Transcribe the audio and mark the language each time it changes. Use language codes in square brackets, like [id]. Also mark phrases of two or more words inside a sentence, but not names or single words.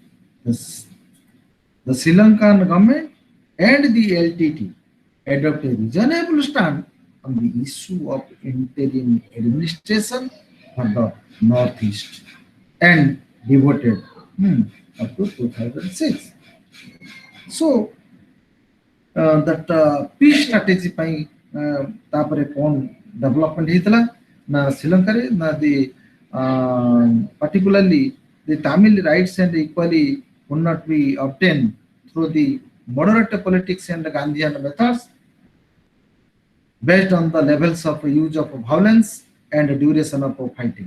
[en] The Sri Lankan government and the LTT adopt a reasonable stand on the issue of interim administration for the Northeast and devoted up to 2006. So that peace strategy [or] ପାଇଁ ତାପରେ କଣ [en] development [or] ହେଇଥିଲା ନା ଶ୍ରୀଲଙ୍କାରେ ନା [en] particularly the Tamil rights and equality would not be obtained through the moderate politics and Gandhian methods based on the levels of use of violence and duration of fighting.